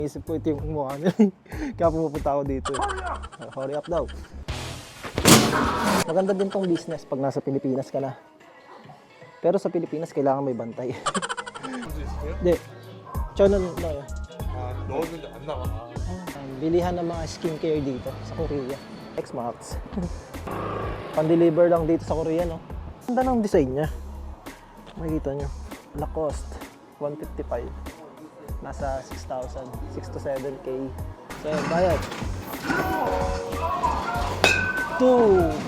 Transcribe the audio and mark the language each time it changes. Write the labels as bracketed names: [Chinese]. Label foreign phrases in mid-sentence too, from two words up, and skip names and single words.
[Filipino] Isip ko ito yung mukha niya. Kaya pumupunta ako dito. [English] Hurry up [Filipino] daw. Maganda din tong business pag nasa Pilipinas ka na. Pero sa Pilipinas kailangan may bantay. Hindi. [Korean] 저는 넣어요. 아, 넣었는데 안 나와. [Filipino] Bilihan ng mga skincare dito sa Korea. X-Max. Pan-deliver lang dito sa Korea, no? Ganda ng design niya. Makikita nyo. Lacoste. 155. Nasa 6,000. 6 to 7K. So, bayad. 2.